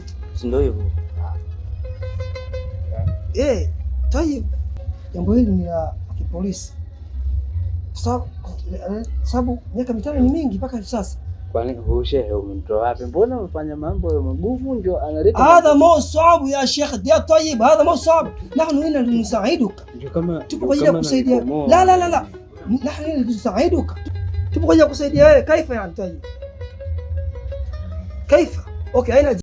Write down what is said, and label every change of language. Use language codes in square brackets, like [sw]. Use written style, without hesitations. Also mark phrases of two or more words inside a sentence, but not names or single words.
[sw] Si ndio hivyo? طيب jambo hili ni la kipolisi. Sababu miaka 5 ni mingi mpaka hivi sasa. Kwani huyu shehe umemtoa wapi? Mbona umefanya mambo ya magumu ndio analeta? [ar] هذا مو صعب يا شيخ يا طيب، هذا مو صعب. نحن هنا لنساعدك. تبغى kusaidia. لا لا لا لا. نحن هنا لنساعدك. تبغى kusaidia. كيف يعني طيب؟ كيف؟ اوكي اين